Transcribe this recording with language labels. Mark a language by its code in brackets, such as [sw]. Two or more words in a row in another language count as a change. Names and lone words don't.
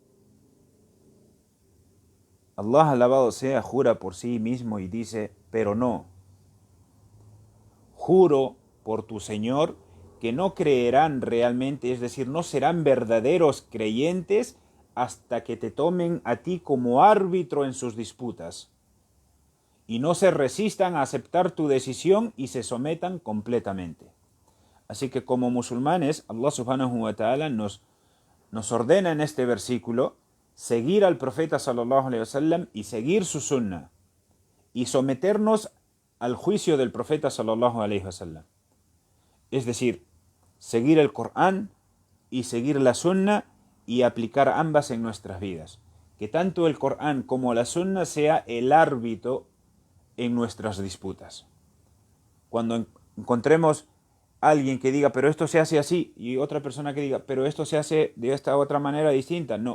[es] Allah alabado sea jura por sí mismo y dice: pero no, juro por tu Señor que no creerán realmente, es decir, no serán verdaderos creyentes hasta que te tomen a ti como árbitro en sus disputas y no se resistan a aceptar tu decisión y se sometan completamente. Así que como musulmanes, Allah [ar] سبحانه وتعالى [es] nos ordena en este versículo seguir al profeta [ar] صلى الله عليه وسلم [es] y seguir su sunna y someternos al juicio del profeta [ar] صلى الله عليه وسلم. [es] Es decir, seguir el Corán y seguir la sunna y aplicar ambas en nuestras vidas. Que tanto el Corán como la sunna sea el árbitro en nuestras disputas. Cuando encontremos a alguien que diga: pero esto se hace así, y otra persona que diga: pero esto se hace de esta otra manera distinta, no.